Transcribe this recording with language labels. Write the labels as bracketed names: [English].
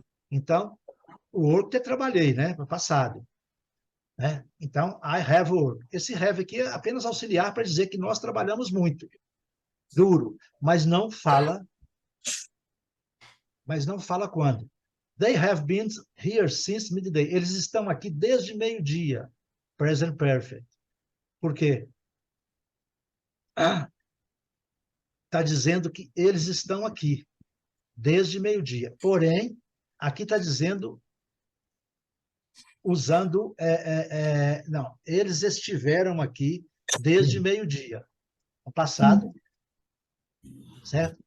[Portuguese] Então, o work eu trabalhei, né? No passado. Né? Então, [English] I have worked. [Portuguese] Esse have aqui é apenas auxiliar para dizer que nós trabalhamos muito, duro, mas não fala quando. [English] They have been here since midday. [Portuguese] Eles estão aqui desde meio-dia. Present perfect. Por quê? Está dizendo que eles estão aqui desde meio-dia. Porém, aqui está dizendo usando não, eles estiveram aqui desde meio-dia, no passado, certo?